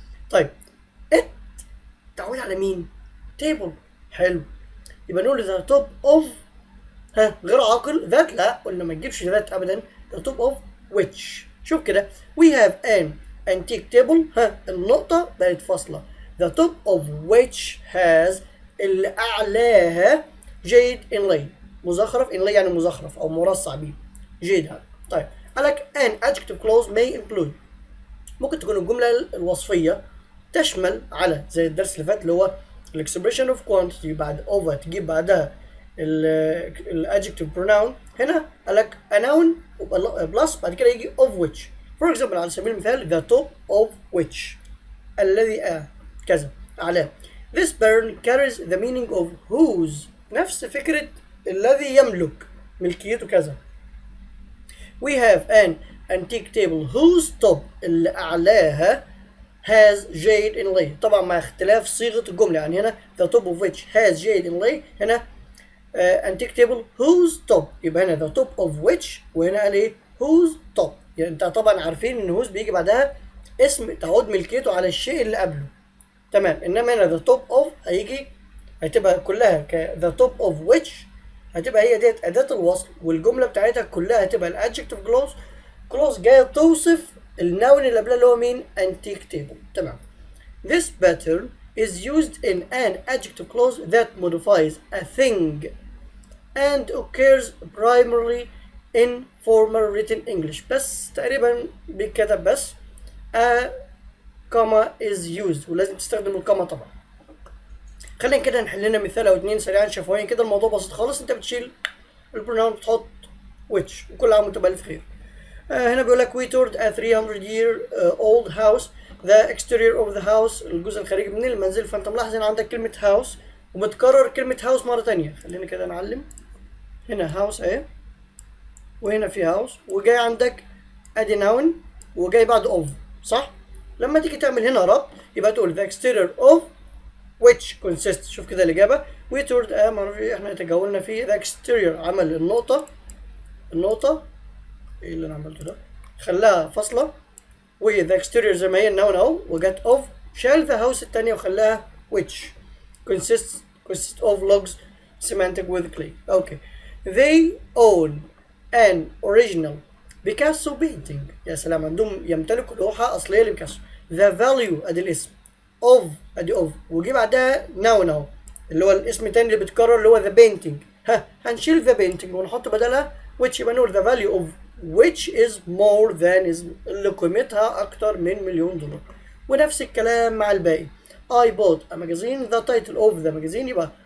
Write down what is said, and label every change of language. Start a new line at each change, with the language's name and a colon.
Arabic: طيب it تعود على مين؟ table. حلو، يبقى نقول
English: the top of
Arabic: غير عاقل ذات، لا قلنا ما تجيبش ذات ابدا.
English: the top of which.
Arabic: شوف كده
English: we have an antique table،
Arabic: النقطة بقت فاصلة.
English: the top of which has،
Arabic: اللي أعلاها
English: jade inlay، مزخرف.
Arabic: inlay يعني مزخرف أو مرصع بيه جيد هذا. طيب قالك
English: an adjective clause may include،
Arabic: ممكن تكون الجملة الوصفية تشمل على زي الدرس اللي فات اللي هو الاكسبريشن اوف كوانتيتي بعد اوفر تجيب بعدها الادجكتيف بروناون. هنا قالك
English: a noun
Arabic: بلس بعد كده يجي
English: of which.
Arabic: فور اكزامبل على سبيل المثال
English: the top of which،
Arabic: الذي كذا أعلاه.
English: This burn carries the meaning of whose،
Arabic: نفس فكرة الذي يملك ملكيته كذا.
English: We have an antique table whose top،
Arabic: اللي أعلاها
English: has jade inlay.
Arabic: طبعا مع اختلاف صيغة الجملة، يعني هنا
English: the top of which has jade inlay،
Arabic: هنا
English: antique table whose top،
Arabic: يبقى هنا
English: the top of which
Arabic: وهنا قال ايه
English: whose top.
Arabic: يعني انت طبعا عارفين ان whose بيجي بعدها اسم تعود ملكيته على الشيء اللي قبله. تمام. انما هنا
English: the top of
Arabic: هتبقى كلها
English: the top of which،
Arabic: هتبقى هي ديت أداة الوصل، والجملة بتاعتها كلها هتبقى الادجكتيف clause جاية توصف النون اللي قبلها اللي هو مين؟
English: antique table.
Arabic: تمام.
English: This pattern is used in an adjective clause that modifies a thing and occurs primarily in formal written English.
Arabic: بس تقريبا بيتكتب بس
English: a comma is used،
Arabic: ولازم تستخدم الكوما طبعا. خلينا كده نحل لنا مثال او اتنين سريعا شفويا كده. الموضوع بسيط خالص، انت بتشيل البروناون بتحط which وكل عام وانت بألف خير. هنا بيقول لك
English: we toured a 300-year-old house. the exterior of the house،
Arabic: الجزء الخارجي من المنزل. فانت ملاحظ ان عندك كلمة house ومتكرر كلمة house مرة تانية. خلينا كده نعلم. هنا house اهي، وهنا في house، وجاي عندك ادي noun وجاي بعد of، صح؟ لما تيجي تعمل هنا ربط يبقى تقول
English: the exterior of which consists.
Arabic: شوف كده الإجابة
English: we toured
Arabic: احنا تجولنا في
English: the exterior،
Arabic: عمل النقطة ايه اللي انا عملته ده؟ خلاها فاصلة، و the exterior زي ما هي النون اهو، وجت of، شال
English: the house
Arabic: التانية وخلاها
English: which consists of logs semantic with clay. Okay. they own an original Picasso painting.
Arabic: يا سلام، عندهم يمتلكوا لوحة أصلية لبيكاسو.
English: the value
Arabic: ادي الاسم، of ادي of، وجي بعدها noun اهو اللي هو الاسم التاني اللي بيتكرر اللي هو
English: the painting.
Arabic: هنشيل the painting ونحط بدلها which، يبقى نقول
English: the value of which is more than is،
Arabic: اللي قيمتها أكتر من $1,000,000. ونفس الكلام مع الباقي.
English: I bought a magazine. the title of the magazine
Arabic: يبقى